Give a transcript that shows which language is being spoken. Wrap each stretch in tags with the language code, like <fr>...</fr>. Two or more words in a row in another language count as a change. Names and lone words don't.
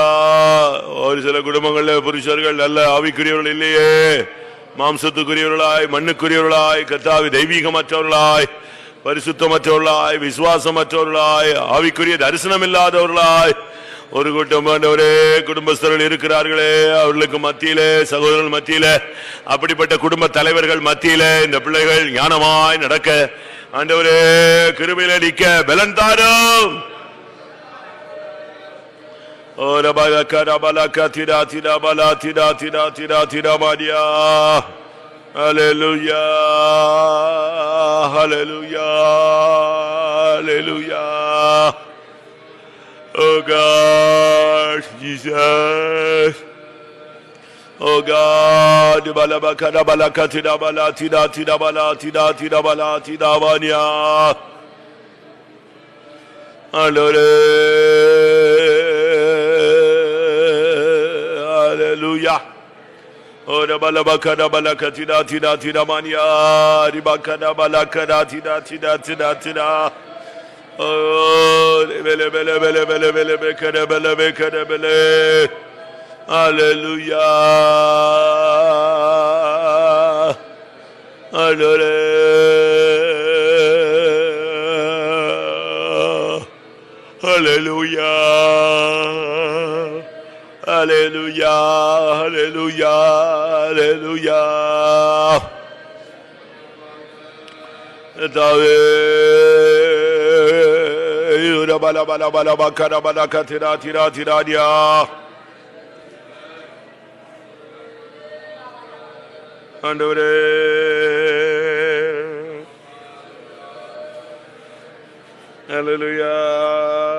<ta>ஒரு சில குடும்பங்கள்ல புருஷர்கள் நல்ல ஆவிக்குரியவர்கள் இல்லையே, மாம்சத்துக்குரியவர்களாய் மண்ணுக்குரியவர்களாய் கர்த்தாவே தெய்வீகமற்றவர்களாய் பரிசுத்தமற்றவர்களாய் விசுவாசமற்றவர்களாய் ஆவிக்குரிய தரிசனம் இல்லாதவர்களாய் ஒரு கூட்டம் ஆண்டவரே குடும்பஸ்தர்கள் இருக்கிறார்களே, அவர்களுக்கு மத்தியிலே சகோதரர்கள் மத்தியிலே அப்படிப்பட்ட குடும்ப தலைவர்கள் மத்தியிலே இந்த பிள்ளைகள் ஞானமாய் நடக்க ஆண்டவரே கிருபையிலே நிற்க பலன் தாரும். Ora bala kara bala katira tira bala tira tira tira tira maria.</ta> <en>Hallelujah, hallelujah, hallelujah. Oh God, Jesus. Oh God, bala bakara bala katira bala tira tira bala tira tira bala tira maria. Hallelujah. Ora bala bakara bala katira tira tira mania ribakara bala kara tira tira tira tira. Oh bele bele bele bele bele bekara bele bekara bele. Hallelujah. Hallelujah. Hallelujah, hallelujah, hallelujah. Dave ura bala bala bala bakara bala katira tira tira dia. Andore hallelujah.</en>